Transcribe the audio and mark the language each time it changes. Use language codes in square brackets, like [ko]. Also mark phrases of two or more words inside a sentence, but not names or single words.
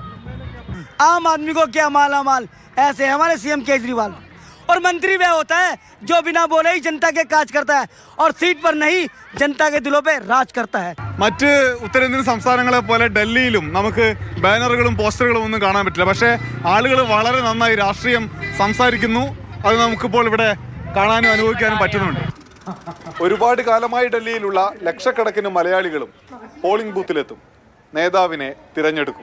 [hi] आम आदमी को क्या माला माल, ऐसे हमारे CM केजरीवाल। और मंत्री वह होता है जो बिना बोले ही जनता के काज करता है और सीट पर नहीं जनता के दिलों पे राज करता है. [ml] മറ്റ് ഉത്തരേന്ത്യൻ സംസ്ഥാനങ്ങളെ പോലെ ഡൽഹിയിലും നമുക്ക് ബാനറുകളും പോസ്റ്ററുകളും ഒന്നും കാണാൻ പറ്റില്ല. പക്ഷേ ആളുകൾ വളരെ നന്നായി രാഷ്ട്രീയം സംസാരിക്കുന്നു. അത് നമുക്കിപ്പോൾ ഇവിടെ കാണാനും അനുഭവിക്കാനും പറ്റുന്നുണ്ട്. ഒരുപാട് കാലമായി ഡൽഹിയിലുള്ള ലക്ഷക്കണക്കിന് മലയാളികളും പോളിംഗ് ബൂത്തിലെത്തും, നേതാവിനെ തിരഞ്ഞെടുക്കും.